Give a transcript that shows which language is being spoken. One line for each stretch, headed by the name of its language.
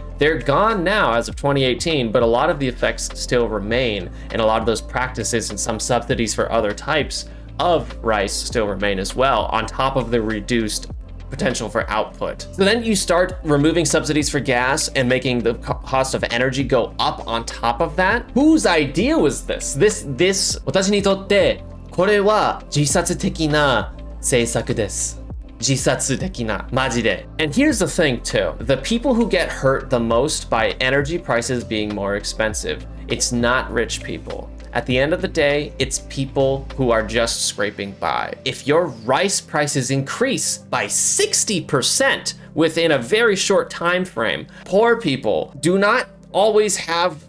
English: They're gone now as of 2018, but a lot of the effects still remain, and a lot of those practices and some subsidies for other types of rice still remain as well, on top of the reduced potential for output. So then you start removing subsidies for gas and making the cost of energy go up on top of that. Whose idea was this?
Japanese: This 私にとってこれは自殺的な政策です。自殺的な、マジで。
English: And here's the thing too. The people who get hurt the most by energy prices being more expensive, it's not rich people. At the end of the day, it's people who are just scraping by. If your rice prices increase by 60% within a very short time frame, poor people do not always have